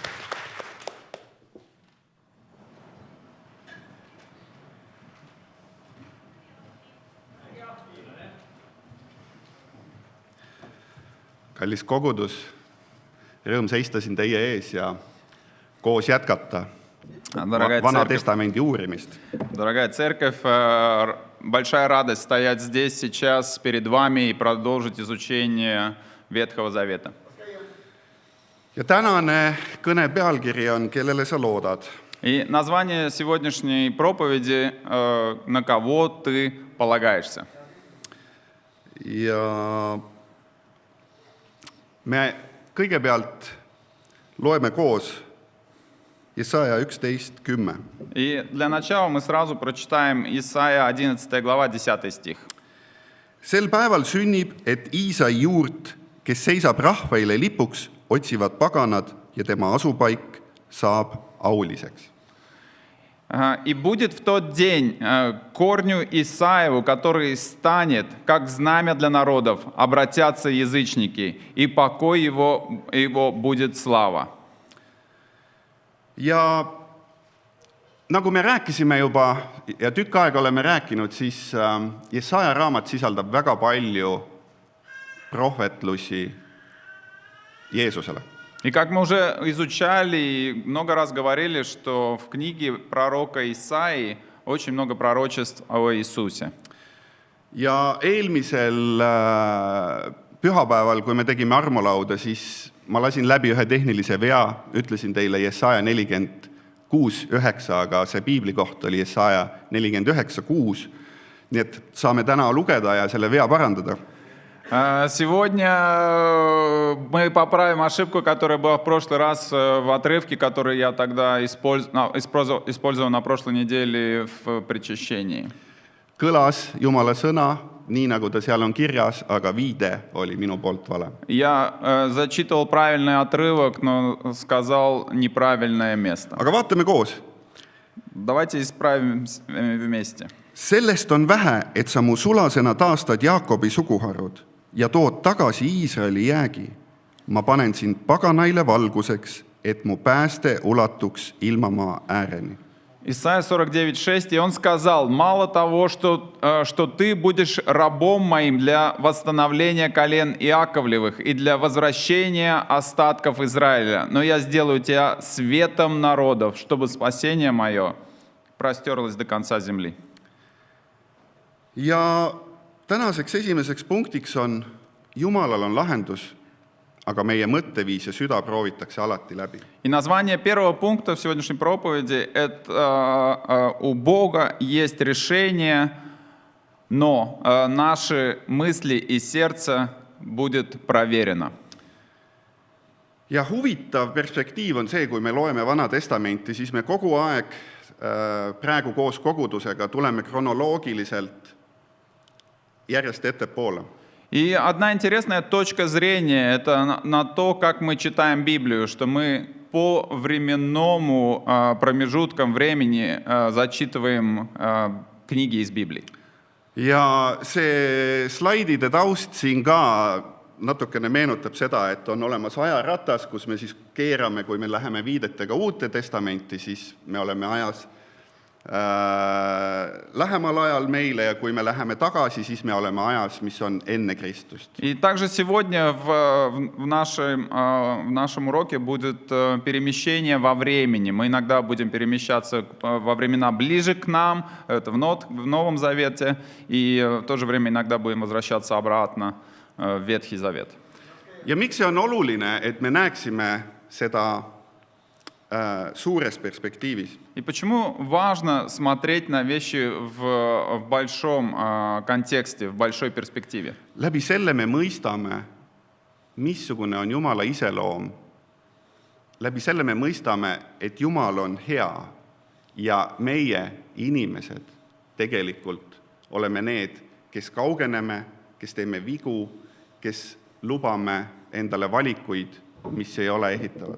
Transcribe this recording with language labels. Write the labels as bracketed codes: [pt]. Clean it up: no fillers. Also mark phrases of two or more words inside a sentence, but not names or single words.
[et] Kallis kogudus, rõõm seista siin teie ees ja koos jätkata [ru] Дорогая [et] Vana [ru] церковь, [et] Testamendi uurimist. [ru] дорогая церковь, большая радость стоять здесь сейчас перед вами и продолжить изучение Ветхого Завета. [et] Ja tänane kõne pealkiri on Kellele sa loodad? [ru] И название сегодняшней проповеди «На кого ты полагаешься?». [et] Ja me kõigepealt loeme koos Jesaja 11:10. [ru] И для начала мы сразу прочитаем Исайя 11 глава, 10 стих. [et] Sel päeval sünnib, et Iisai juurt, kes seisab rahvaile lipuks, otsivad paganad ja tema asupaik saab auliseks. [ru] «И будет в тот день корню Исаеву, который станет, как знамя для народов, обратятся язычники, и покой его будет слава». [et] Ja nagu me rääkisime juba ja tükk aega oleme rääkinud, siis Jesaja raamat sisaldab väga palju prohvetlusi Jeesusele. [ru] И как мы уже изучали и много раз говорили, что в книге пророка Исаии очень много пророчеств о Иисусе. [et] Ja eelmisel pühapäeval, kui me tegime armulauda, siis ma lasin läbi ühe tehnilise vea, ütlesin teile Jesaja 46:9, aga see piibli koht oli Jesaja 49:6, nii et saame täna lugeda ja selle vea parandada. [ru] Сегодня мы поправим ошибку, которая была в прошлый раз в отрывке, который я тогда использовал на прошлой неделе в причащении. [et] Kõlas Jumala sõna, nii nagu ta seal on kirjas, aga viide oli minu poolt vale. [ru] Я зачитывал правильный отрывок, но сказал неправильное место. [et] Aga vaatame koos. [ru] Давайте исправим вместе. [et] Sellest on vähe, et sa mu sulasena taastad Jaakobi suguharud ja tood tagasi Iisraeli jäägi. ma panen sind paganaile valguseks, et mu pääste ulatuks ilmamaa ääreni. [ru] Исайя 49:6, и он сказал: «Мало того, что ты будешь рабом моим для восстановления колен Иаковлевых и для возвращения остатков Израиля, но я сделаю тебя светом народов, чтобы спасение мое простерлось до конца земли». [et] Ja tänaseks esimeseks punktiks on, Jumalal on lahendus, aga meie mõtteviis ja süda proovitakse alati läbi. [ru] И название первого пункта в сегодняшней проповеди – это «У Бога есть решение, но наши мысли и сердце будет проверено». [et] Ja huvitav perspektiiv on see, kui me loeme Vana Testamenti, siis me kogu aeg praegu koos kogudusega tuleme kronoloogiliselt järjest ettepoole. [ru] И одна интересная точка зрения – это на то, как мы читаем Библию, что мы по временному промежуткам времени зачитываем книги из Библии. [et] Ja see slaidide taust siin ka natukene meenutab seda, et on olemas ajaratas, kus me siis keerame, kui me läheme viidetega Uute Testamenti, siis me oleme ajas lähemal ajal meile, ja kui me läheme tagasi, siis me oleme ajas, mis on enne Kristust. [ru] И также сегодня в нашем уроке будет перемещение во времени. Мы иногда будем перемещаться во времена ближе к нам, это в Новом Завете, и в то же время иногда будем возвращаться обратно в Ветхий Завет. [et] Ja miks see on oluline, et me näeksime seda suures perspektiivis? [ru] И почему важно смотреть на вещи в большом контексте, в большой перспективе? [et] Läbi selle me mõistame, missugune on Jumala iseloom. Läbi selle me mõistame, et Jumal on hea ja meie inimesed tegelikult oleme need, kes kaugeneme, kes teeme vigu, kes lubame endale valikuid, mis ei ole ehitavad.